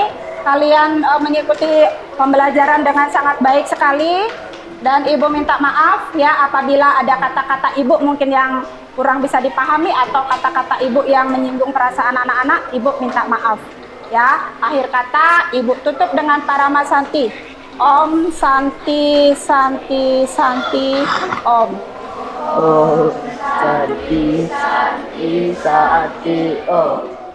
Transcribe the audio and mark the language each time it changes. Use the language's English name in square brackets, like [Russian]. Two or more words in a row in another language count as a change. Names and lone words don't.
[Indonesian] Kalian mengikuti pembelajaran dengan sangat baik sekali. Dan Ibu minta maaf ya apabila ada kata-kata Ibu mungkin yang kurang bisa dipahami atau kata-kata Ibu yang menyinggung perasaan anak-anak. Ibu minta maaf ya. Akhir kata Ibu tutup dengan Parama Santi. [Sanskrit] Om Santi Santi Santi Om. Oh, Santi, Santi, Santi, oh.